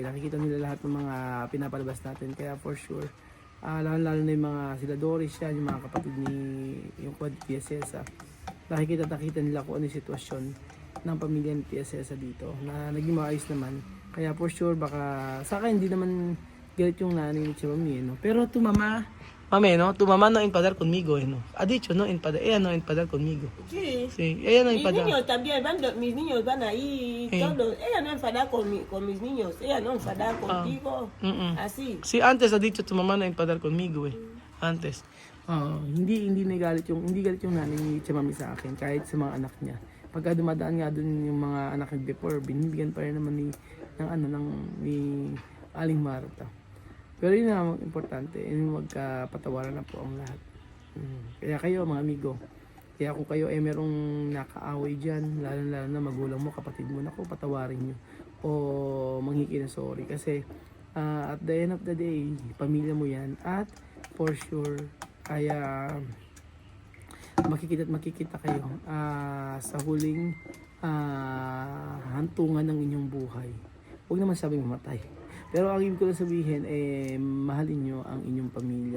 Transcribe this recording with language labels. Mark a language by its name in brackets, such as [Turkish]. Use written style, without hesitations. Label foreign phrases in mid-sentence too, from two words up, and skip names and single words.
[Filipino] Nakikita nila lahat ng mga pinapalabas natin. Kaya [English] for sure, [Filipino] lalo na yung mga sila Doris yan, yung mga kapatid ni yung kwad Tia Celsa. Nakikita nila kung ano yung sitwasyon ng pamilya ni Tia Celsa dito na naging maayos naman. Kaya [English] for sure [Filipino] baka sa akin hindi naman galit yung nanay ni Tia Mami, no? [Spanish] Pero tu mamá no empadar conmigo, no. Ha dicho no empadar, ella no empadar conmigo. Sí. Sí, ella no empadar. Mis niños van ahí, todos. Ella no enfada con mis niños, ella no enfada contigo. Así. Sí, antes ha dicho tu mamá no empadar conmigo, Antes. [Filipino] Hindi galit yung nanay ni Tia Mami sa akin kahit sa mga anak niya. Pagka dumadaan nga dun yung mga anak niya before, binibigyan pa rin naman ni Aling Marta. Pero yun na importante, yung magkapatawaran na po ang lahat. Kaya kayo mga amigo, kaya kung kayo ay merong nakaaway dyan, lalo na magulang mo, kapatid mo, naku, patawarin nyo. O manghingi na sorry. Kasi [English] at the end of the day, [Filipino] pamilya mo yan. At [English] for sure, [Filipino] kaya makikita kayo sa huling hantungan ng inyong buhay. Huwag naman sabing mamatay. Pero ang ibig ko lang sabihin, mahalin nyo ang inyong pamilya.